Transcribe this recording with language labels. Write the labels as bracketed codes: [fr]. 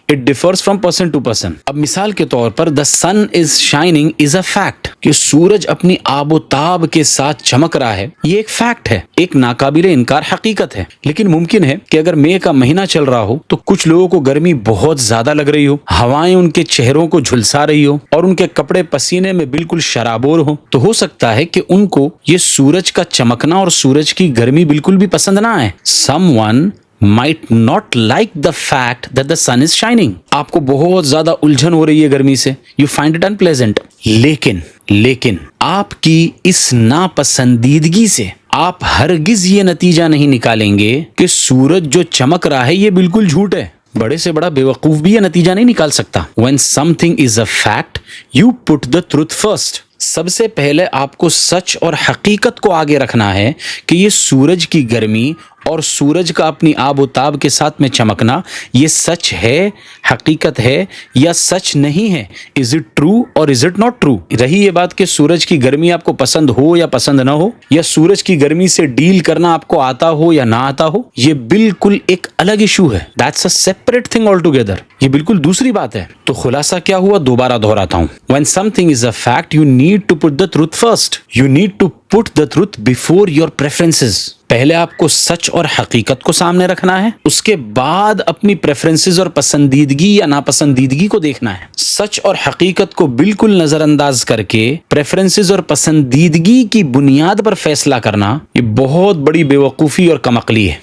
[en] It differs from person to person. [ur] اب مثال کے طور پر [en] the sun is shining is a fact, [ur] کہ سورج اپنی آب و تاب کے ساتھ چمک رہا ہے، یہ ایک فیکٹ ہے، ایک ناقابل انکار حقیقت ہے. لیکن ممکن ہے کہ اگر مئی کا مہینہ چل رہا ہو تو کچھ لوگوں کو گرمی بہت زیادہ لگ رہی ہو، ہوائیں ان کے چہروں کو جھلسا رہی ہو اور ان کے کپڑے پسینے میں بالکل شرابور ہو، تو ہو سکتا ہے کہ ان کو یہ سورج کا چمکنا اور سورج کی گرمی بالکل بھی پسند نہ آئے. [en] Someone might not like the fact that the sun is shining. [ur] آپ کو بہت زیادہ الجھن ہو رہی ہے گرمی سے. [en] You find it unpleasant. [ur] لیکن آپ کی اس ناپسندیدگی سے آپ ہرگز یہ نتیجہ نہیں نکالیں گے کہ سورج جو چمک رہا ہے یہ بالکل جھوٹ ہے. بڑے سے بڑا بیوقوف بھی یہ نتیجہ نہیں نکال سکتا. [en] When something is a fact, you put the truth first. [ur] سب سے پہلے آپ کو سچ اور حقیقت کو آگے رکھنا ہے کہ یہ سورج کی گرمی اور سورج کا اپنی آب و تاب کے ساتھ میں چمکنا یہ سچ ہے، حقیقت ہے یا سچ نہیں ہے. [en] is it true [ur] اور [en] Is it not true. [ur] رہی یہ بات کہ سورج کی گرمی آپ کو پسند ہو یا پسند نہ ہو، یا سورج کی گرمی سے ڈیل کرنا آپ کو آتا ہو یا نہ آتا ہو، یہ بالکل ایک الگ ایشو ہے. [en] That's a separate thing altogether. [ur] یہ بالکل دوسری بات ہے. تو خلاصہ کیا ہوا؟ دوبارہ دہراتا ہوں. [en] When something is a fact, you need to put the truth first. You need to put the truth before your preferences. [ur] پہلے آپ کو سچ اور حقیقت کو سامنے رکھنا ہے، اس کے بعد اپنی پریفرنسز اور پسندیدگی یا ناپسندیدگی کو دیکھنا ہے. سچ اور حقیقت کو بالکل نظر انداز کر کے پریفرنسز اور پسندیدگی کی بنیاد پر فیصلہ کرنا یہ بہت بڑی بیوقوفی اور کم عقلی ہے.